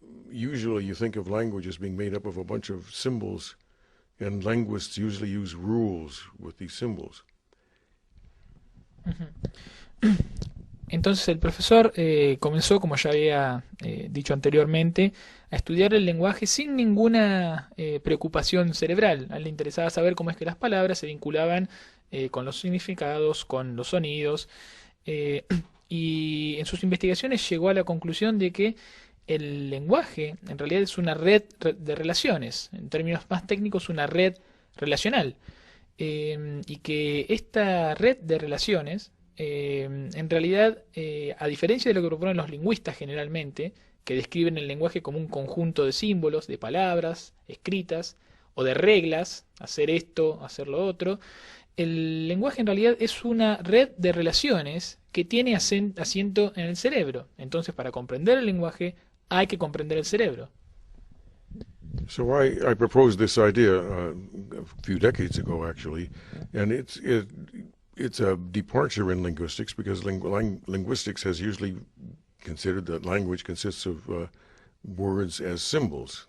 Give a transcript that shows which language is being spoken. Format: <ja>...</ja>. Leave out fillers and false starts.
<en>Usually you think of language as being made up of a bunch of symbols, and linguists usually use rules with these symbols.</en> <es>Entonces el profesor comenzó, como ya había dicho anteriormente, a estudiar el lenguaje sin ninguna preocupación cerebral. A él le interesaba saber cómo es que las palabras se vinculaban con los significados, con los sonidos, y en sus investigaciones llegó a la conclusión de que el lenguaje en realidad es una red de relaciones, en términos más técnicos una red relacional, y que esta red de relaciones en realidad, a diferencia de lo que proponen los lingüistas generalmente, que describen el lenguaje como un conjunto de símbolos, de palabras escritas o de reglas, hacer esto, hacer lo otro, el lenguaje en realidad es una red de relaciones que tiene asiento en el cerebro. Entonces, para comprender el lenguaje hay que comprender el cerebro.</es> <en>So I proposed this idea a few decades ago, actually, and it's a departure in linguistics because linguistics has usually considered that language consists of words as symbols.</en>